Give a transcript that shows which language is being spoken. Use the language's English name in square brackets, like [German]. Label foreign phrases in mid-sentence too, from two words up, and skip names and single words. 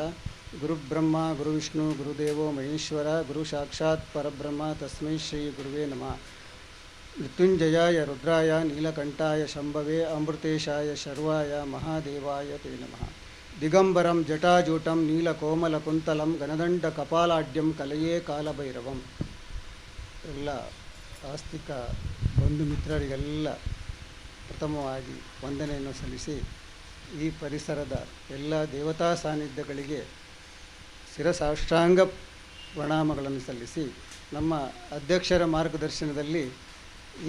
[Sanskrit] गुरुब्रह्मा गुरुविष्णु गुरुदेवो महेश्वर गुरु साक्षात् परब्रह्म तस्मै श्री गुरुवे नमः। मृत्युंजयाय रुद्राय नीलकंठाय शंभवे अमृतेशाय शर्वाय महादेवाय ते नमः। दिगंबरं जटाजूटं नीलकोमलकुंतलं गणदण्डकपालाढ्यं कलये कालभैरवं। [Kannada] ಎಲ್ಲ ಆಸ್ತಿಕ ಬಂಧು ಮಿತ್ರರಿಗೆಲ್ಲ ಪ್ರಥಮವಾಗಿ ವಂದನೆಯನ್ನು ಸಲ್ಲಿಸಿ ಈ ಪರಿಸರದ ಎಲ್ಲ ದೇವತಾ ಸಾನ್ನಿಧ್ಯಗಳಿಗೆ ಶಿರಸಾಷ್ಟಾಂಗ ಪ್ರಣಾಮಗಳನ್ನು ಸಲ್ಲಿಸಿ ನಮ್ಮ ಅಧ್ಯಕ್ಷರ ಮಾರ್ಗದರ್ಶನದಲ್ಲಿ ಈ